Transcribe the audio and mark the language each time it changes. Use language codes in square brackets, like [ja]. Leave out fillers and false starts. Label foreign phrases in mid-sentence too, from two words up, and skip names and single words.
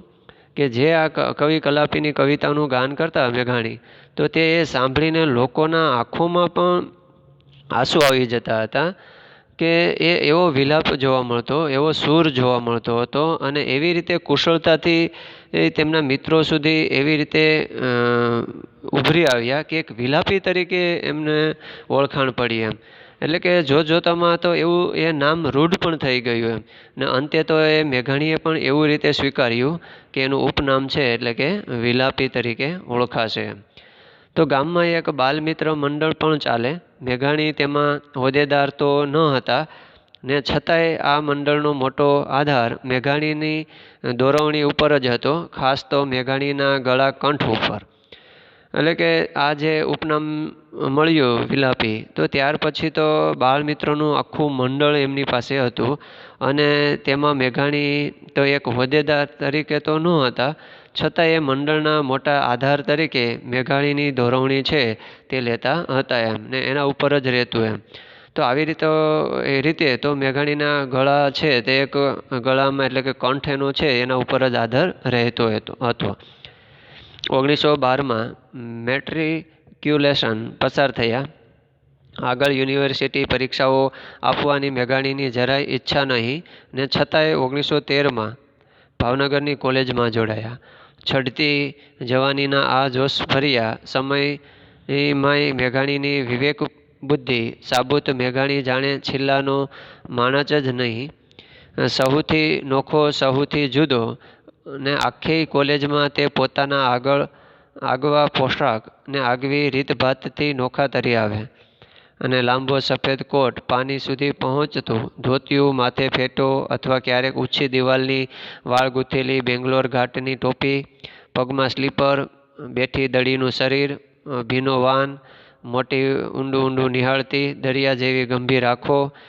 [gu] કે જે આ કવિ કલાપીની કવિતાનું ગાન કરતા મેઘાણી તો તે સાંભળીને લોકોના આંખોમાં પણ આંસુ આવી જતા હતા કે એવો વિલાપ જોવા મળતો, એવો સૂર જોવા મળતો હતો અને એવી રીતે કુશળતાથી તેમના મિત્રો સુધી એવી રીતે ઉભરી આવ્યા કે એક વિલાપી તરીકે એમને ઓળખાણ પડી એમ। એટલે કે જોતામાં તો એવું એ નામ રૂઢ પણ થઈ ગયું એમ ને અંતે તો એ મેઘાણીએ પણ એવી રીતે સ્વીકાર્યું કે એનું ઉપનામ છે એટલે કે વિલાપી તરીકે ઓળખાશે એમ। તો ગામ મેં એક બાલમિત્ર મંડળ પણ ચાલે। મેઘાણી તેમાં હોદ્દેદાર તો ન હતા ને છતાંય આ મંડળનો મોટો આધાર મેઘાણીની દોરવણી ઉપર જ હતો, ખાસ તો મેઘાણીના ગળા કંઠ ઉપર। એટલે કે આ જે ઉપનામ મળ્યું વિલાપી તો ત્યાર પછી તો બાળમિત્રોનું આખું મંડળ એમની પાસે હતું અને તેમાં મેઘાણી તો એક હોદ્દેદાર તરીકે તો ન હતા છતાં એ મંડળના મોટા આધાર તરીકે મેઘાણીની દોરવણી છે તે લેતા હતા એમ ને એના ઉપર જ રહેતું એમ। તો આવી રીતે તો મેઘાણીના ગળા છે તે એક ગળામાં એટલે કે કંઠ એનો છે એના ઉપર જ આધાર રહેતો હતો। 1912 મેં મેટ્રિક્યુલેશન પસાર થયા। આગળ યુનિવર્સિટી પરીક્ષાઓ આપવાની મેઘાણીની જરાય ઇચ્છા નહીં ને છતાંય 1913 મેં ભાવનગરની કૉલેજ મેં જોડાયા। છડતી જવાનીના આ જોશભર્યા સમય મેં મેઘાણીની વિવેક બુદ્ધિ સાબુત મેઘાણી જાણે છિલ્લાનો માણસ જ નહીં, સહુથી નોખો સહુથી જુદો ને આખી કૉલેજ મેં તે પોતાના આગવા પોશાક ने આગવી રીતભાતથી નોખા તરી આવે અને લાંબો સફેદ કોટ પાની સુધી પહોંચતો, ધોતિયું માથે ફેટો અથવા ક્યારેક ઊંચી દિવાલની વાળ ગૂંથેલી બેંગ્લોર ઘાટની ટોપી, પગમાં સ્લીપર, બેઠી દડીનું શરીર, ભીનો વાન, મોટી ઊંડું નિહાળતી દરિયા જેવી ગંભીર આંખો,